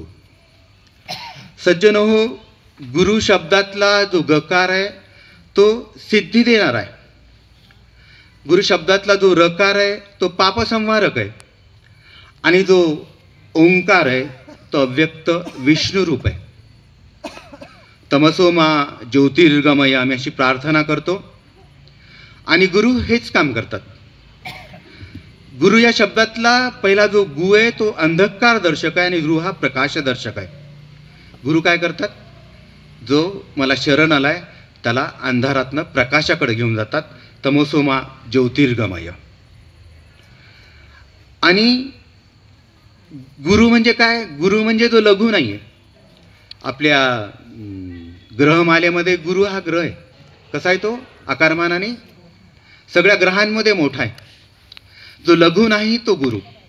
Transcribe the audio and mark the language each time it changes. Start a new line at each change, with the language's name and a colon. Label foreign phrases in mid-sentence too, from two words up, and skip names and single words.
Marathi: सज्जनो, गुरु शब्दातला जो गकार आहे तो सिद्धी देणार आहे. गुरु शब्दातला जो रकार आहे तो पापसंहारक आहे. आणि जो ओंकार आहे तो अव्यक्त विष्णू रूप आहे.
Sanskrit: तमसो मा ज्योतिर्गमय
Marathi: आम्ही अशी प्रार्थना करतो आणि गुरु हेच काम करतात. गुरु या शब्दातला पहिला जो गु आहे तो अंधकार दर्शक आहे आणि रू हा प्रकाश दर्शक आहे. गुरु काय करतात? जो मला शरण आलाय त्याला अंधारातनं प्रकाशाकडे घेऊन जातात.
Sanskrit: तमसो मा ज्योतिर्गमय.
Marathi: आणि गुरु म्हणजे काय? गुरु म्हणजे जो लघु नाही आहे. आपल्या ग्रहमालेमध्ये गुरु हा ग्रह आहे. कसा आहे तो? आकारमानाने सगळ्या ग्रहांमध्ये मोठा आहे. जो लघु नाही तो गुरु.